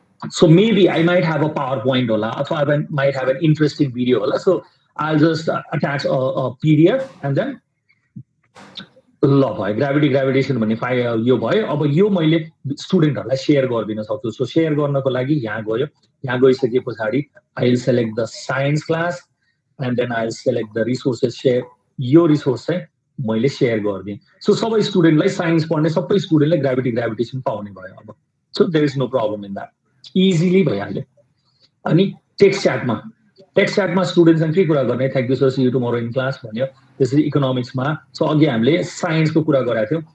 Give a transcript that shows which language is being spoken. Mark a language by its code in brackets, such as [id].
[en] So maybe I might have a PowerPoint hola, or I might have an interesting video hola. So I'll just attach a PDF and then [ne] ल भयो gravity gravitation भन्ने file यो भयो। अब यो मैले स्टुडेन्टहरूलाई सेयर गरिदिन सक्छु। सो सेयर गर्नको लागि यहाँ गयो, यहाँ गइसके पछाडि [en] I will select the science class and then I will select the resources share. [ne] यो रिसोर्स चाहिँ मैले सेयर गरिदिएँ। सो सबै स्टुडेन्टलाई साइन्स पढ्ने सबै स्टुडेन्टले ग्राभिटी ग्राभिटेसन पाउने भयो अब। [en] so there is no problem in that, easily [ne] भइहाल्यो। अनि टेक्स्ट च्याटमा स्टुडेन्टसँग के कुरा गर्ने, [en] Thank you sir, see you tomorrow in class भन्यो। [ne] त्यसरी इकोनोमिक्समा सो अघि हामीले साइन्सको कुरा गरेका थियौँ।